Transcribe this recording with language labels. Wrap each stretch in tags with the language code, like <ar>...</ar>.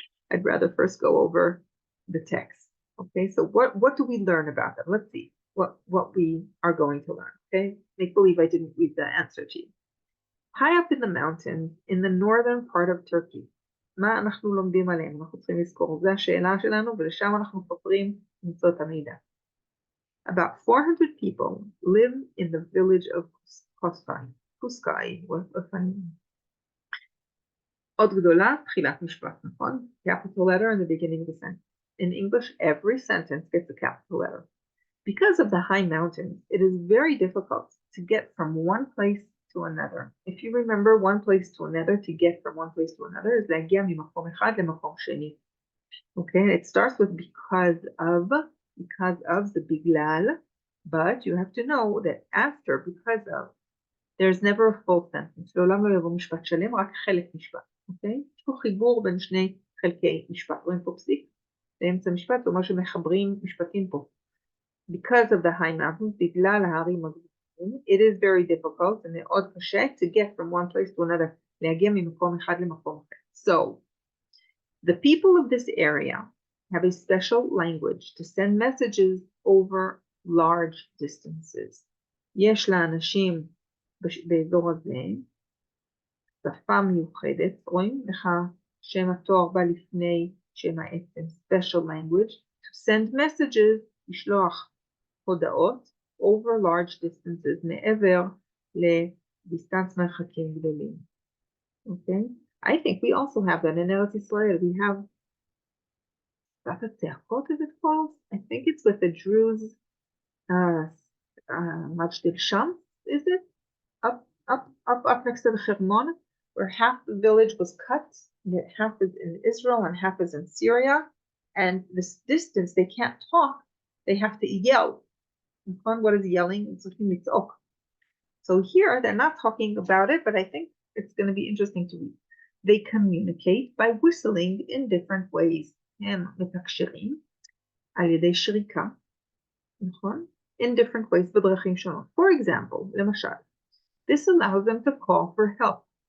<en>I'd rather first go over the text. Okay, so what do we learn about them? Let's see what we are going to learn. Okay, make believe I didn't read the answer to you. High up in the mountains, in the northern part of Turkey,</en> <he>מה אנחנו לומדים עליהם? אנחנו צריכים לזכור, זו השאלה שלנו, ולשם אנחנו חופרים למצוא את המידע.</he> <en>About 400 people live in the village of Cuscoy. What a funny name.</en> <he>עוד גדולה, תחילת משפט, נכון?</he> <en>Capital letter in the beginning of the sentence. In English, every sentence gets a capital letter. Because of the high mountains, it is very difficult to get from one place to another. If you remember, one place to another, to get from one place to another, is</en> <he>להגיע ממקום אחד למקום שני.</he> <en>Okay, it starts with because of the בגלל, but you have to know that after because of, there's never a full sentence.</en> <he>לעולם לא יבוא משפט שלם, רק חלק משפט. Okay? יש פה חיבור בין שני חלקי משפט. רואים פה פסיק? באמצע משפט, זאת אומרת שמחברים משפטים פה.</he> <en>Because of the high mountains,</en> <he>בגלל ההרים הגבוהים,</he> <en>it is very difficult, and</en> <he>מאוד קשה,</he> <en>to get from one place to another,</en> <he>להגיע ממקום אחד למקום אחר.</he> <en>So, the people of this area have a special language to send messages over large distances.</en> <he>יש לאנשים באזור הזה שפה מיוחדת, רואים לך שם התואר בא לפני שם העצם,</he> <en>special language, to send messages,</en> <he>לשלוח הודעות</he> <en>over large distances,</en> <he>מעבר לדיסטנס מרחקים גדולים.</he> <en>Okay? I think we also have that in Eretz Israel. We have Safat Tzachot, is it called? I think it's with the Druze Majdi Shams, is it? Up next to the Hermon, where half the village was cut, half is in Israel and half is in Syria, and this distance, they can't talk, they have to yell. What is yelling? It's looking liz'ok. So here they're not talking about it, but I think it's going to be interesting to read. They communicate by whistling in different ways.</en> <he>הם מתקשרים על ידי שריקה, נכון?</he> <en>In different ways,</en> <he>בדרכים שונות.</he> <en>For example,</en> <he>למשל,</he> <en>this allows them to call for help.</en>